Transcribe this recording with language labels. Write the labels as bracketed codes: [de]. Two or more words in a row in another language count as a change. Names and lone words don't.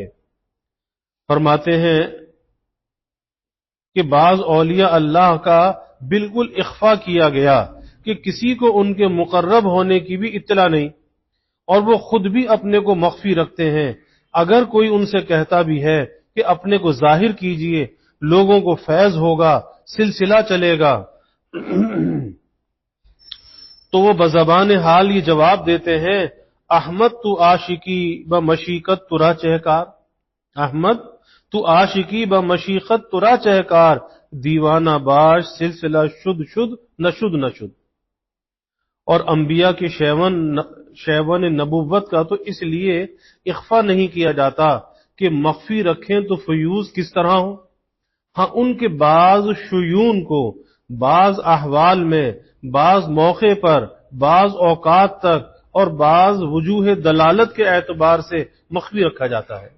[ur] فرماتے ہیں کہ بعض اولیاء اللہ کا بالکل اخفا کیا گیا کہ کسی کو ان کے مقرب ہونے کی بھی اطلاع نہیں، اور وہ خود بھی اپنے کو مخفی رکھتے ہیں۔ اگر کوئی ان سے کہتا بھی ہے کہ اپنے کو ظاہر کیجئے، لوگوں کو فیض ہوگا، سلسلہ چلے گا، تو وہ بزبان حال یہ جواب دیتے ہیں، [fa] احمد تو عاشقی بمشیقت ترا چہکار، احمد تو عاشقی بمشیقت ترا چہکار، دیوانہ باش سلسلہ شد شد نشد نشد۔ [ur] اور انبیاء کے شیون نبوت کا تو اس لیے اخفا نہیں کیا جاتا کہ مخفی رکھیں تو فیوز کس طرح ہو۔ ہاں ان کے بعض شیون کو بعض احوال میں، بعض موقع پر، بعض اوقات تک اور بعض وجوہ دلالت کے اعتبار سے مخفی رکھا جاتا ہے۔